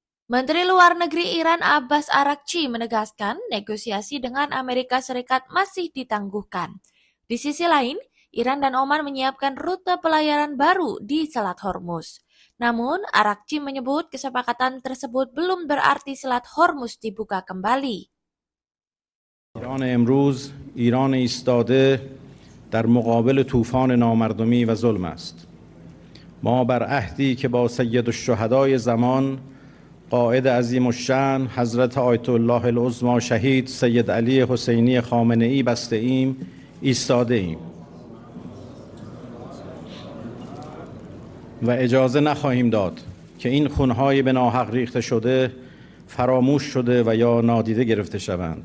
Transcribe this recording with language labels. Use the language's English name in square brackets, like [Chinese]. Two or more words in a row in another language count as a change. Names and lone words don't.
[Indonesian] Menteri Luar Negeri Iran Abbas Araghchi menegaskan negosiasi dengan Amerika Serikat masih ditangguhkan. Di sisi lain, Iran dan Oman menyiapkan rute pelayaran baru di Selat Hormuz. Namun, Araghchi menyebut kesepakatan tersebut belum berarti Selat Hormuz dibuka kembali. [Persian] ایران امروز ایران ایستاده در مقابل طوفان نامردمی و ظلم است. ما بر عهدی که با سید الشهدای زمان قائد عظیم الشأن حضرت آیت الله العظمی شهید سید علی حسینی خامنه‌ای بسته ایم ایستاده ایم و اجازه نخواهیم داد که این خونهای به ناحق ریخته شده فراموش شده و یا نادیده گرفته شوند.